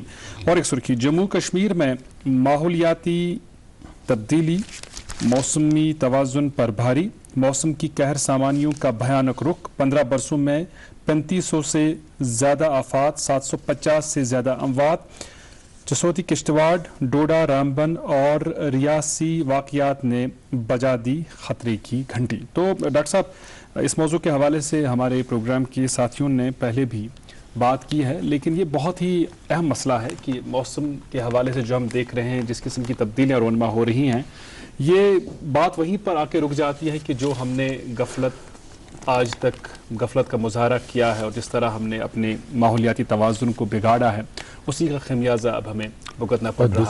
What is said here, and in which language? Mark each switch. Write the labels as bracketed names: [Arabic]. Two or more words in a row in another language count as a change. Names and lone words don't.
[Urdu] اور ایک سرخی جموں کشمیر میں ماحولیاتی تبدیلی موسمی توازن پر بھاری. موسم کی قہر سامانیوں کا بھیانک رخ. 15 برسوں میں 3500 سے زیادہ آفات 750 سے زیادہ اموات. جسوتی کشتواڑ ڈوڈا رامبن اور ریاسی واقعات نے بجا دی خطرے کی گھنٹی. تو ڈاکٹر صاحب اس موضوع کے حوالے سے ہمارے پروگرام کے ساتھیوں نے پہلے بھی بات کی ہے لیکن یہ بہت ہی اہم مسئلہ ہے کہ موسم کے حوالے سے جو ہم دیکھ رہے ہیں جس قسم کی تبدیلیاں رونما ہو رہی ہیں یہ بات وہیں پر آ کے رک جاتی ہے کہ جو ہم نے آج تک غفلت کا مظاہرہ کیا ہے اور جس طرح ہم نے اپنے ماحولیاتی توازن کو بگاڑا ہے اسی کا خمیازہ اب ہمیں بھگتنا پڑ رہا ہے.